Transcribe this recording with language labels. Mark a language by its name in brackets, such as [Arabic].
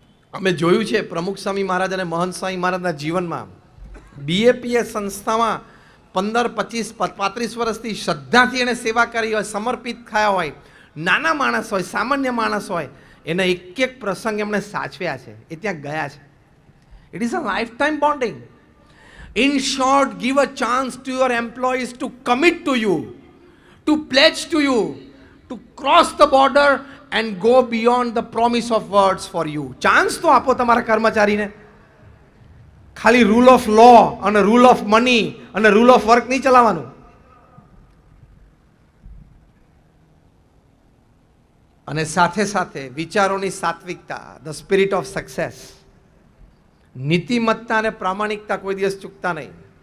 [Gujarati] અમે જોયું છે પ્રમુખ સ્વામી મહારાજ અને મહંત સ્વામી મહારાજના જીવનમાં બીએપીએસ સંસ્થામાં 15, 25, 35 વર્ષથી શ્રદ્ધાથી એને સેવા કરી હોય, સમર્પિત થયા હોય, નાના માણસ હોય, સામાન્ય માણસ હોય, એના એક એક પ્રસંગ એમણે સાચવ્યા છે, એ ત્યાં ગયા છે. [English] It is a lifetime bonding. In short, give a chance to your employees to commit to you, to pledge to you, to cross the border and go beyond the promise of words for you. [Gujarati] Chance તો આપો તમારા કર્મચારીને. ખાલી rule of લો અને rule of money અને rule of work નહીં ચલાવવાનું. અને સાથે સાથે વિચારોની સાત્વિકતા, ધ સ્પિરિટ ઓફ સક્સેસ, નીતિમત્તા અને પ્રામાણિકતા કોઈ દિવસ ચૂકતા નહીં.